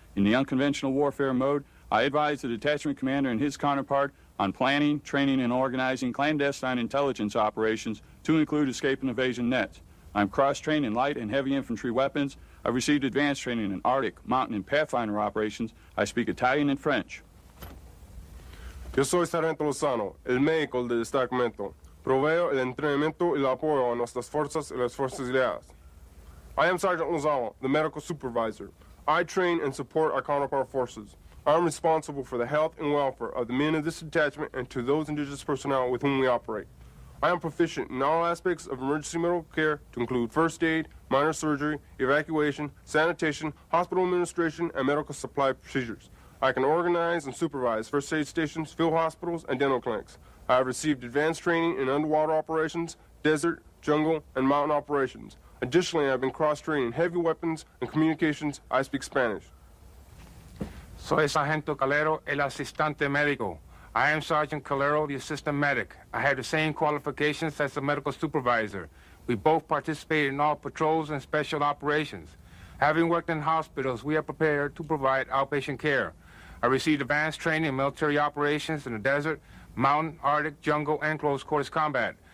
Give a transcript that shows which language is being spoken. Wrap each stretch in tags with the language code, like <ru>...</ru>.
<en>In the unconventional warfare mode, I advise the detachment commander and his counterpart on planning, training, and organizing clandestine intelligence operations to include escape and evasion nets. I'm cross-trained in light and heavy infantry weapons. I've received advanced training in Arctic, mountain, and pathfinder operations. I speak Italian and French.</en> <es>Yo soy Sargento Lozano, el médico del destacamento. Proveo el entrenamiento y el apoyo a nuestras fuerzas y las fuerzas aliadas.</es> <en>I am Sergeant Lozano, the medical supervisor. I train and support our counterpart forces. I am responsible for the health and welfare of the men of this detachment and to those indigenous personnel with whom we operate. I am proficient in all aspects of emergency medical care to include first aid, minor surgery, evacuation, sanitation, hospital administration, and medical supply procedures. I can organize and supervise first aid stations, field hospitals, and dental clinics. I have received advanced training in underwater operations, desert, jungle, and mountain operations. Additionally, I have been cross-trained in heavy weapons and communications. I speak Spanish.</en> <es>Soy Sargento Calero, el asistente médico.</es> <en>I am Sergeant Calero, the assistant medic. I have the same qualifications as the medical supervisor. We both participate in all patrols and special operations. Having worked in hospitals, we are prepared to provide outpatient care. I received advanced training in military operations in the desert, mountain, Arctic, jungle, and close quarters combat.</en>